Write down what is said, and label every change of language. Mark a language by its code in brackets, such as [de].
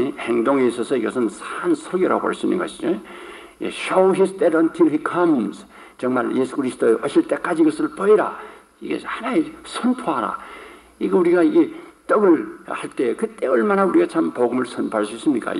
[ko] 행동에 있어서 이것은 산 설교라고 할 수 있는 것이죠. [en] Show his death until he comes. [ko] 정말 예수 그리스도 오실 때까지 이것을 보이라. 이게 하나의 선포하라. 이거 우리가 떡을 할 때 그때 얼마나 우리가 참 복음을 선포할 수 있습니까?